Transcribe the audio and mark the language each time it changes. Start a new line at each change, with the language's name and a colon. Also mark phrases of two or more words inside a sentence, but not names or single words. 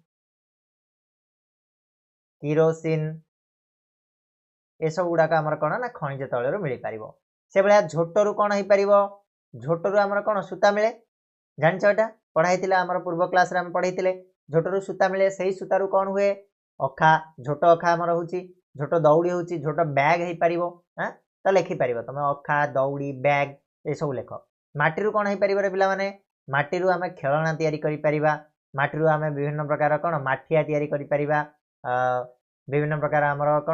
Sambalpuri: କିରୋସିନ ଏ ସବ ଗୁଡା କା ହମର କୋନ ନା ଖନିଜ ତୈଲରୁ ମିଲି ପରିବୋ ସେ ବଳା ଝୋଟରୁ କୋନ ହେଇ ପରିବୋ ଝୋଟରୁ ହମର କୋନ ସୂତା ମିଲେ ଜାନଛ ଏଟା ପଢାଇତିଲା ହମର ପୂର୍ବ କ୍ଲାସ ରେ ହମ ପଢାଇତିଲେ ଝୋଟରୁ ସୂତା ମିଲେ ସହି ସୂତାରୁ କୋନ ହୁଏ ଅଖା ଝୋଟୋ ଅଖା ହମର ହୋଚି ଝୋଟୋ ଦୌଡ଼ି ହୋଚି ଝୋଟୋ ବ୍ୟାଗ ହେଇ ପରିବୋ ତ ଲେଖି ପରିବୋ ତମେ ଅଖା ଦୌଡ଼ି ବ୍ୟାଗ ଏ ସବ ଲେଖ ମାଟିରୁ କୋନ ହେଇ ପରିବୋ ରେ ପିଲା ମାନେ ମାଟିରୁ ଆମେ ଖେଲନା ତୈୟାରୀ କରି ପରିବା ମାଟିରୁ ଆମେ ବିଭିନ୍ନ ପ୍ରକାର କୋନ ମାଠିଆ ତୈୟାରୀ କରି ପରିବା ବିଭିନ୍ନ ପ୍ରକାର ହମର କୋନ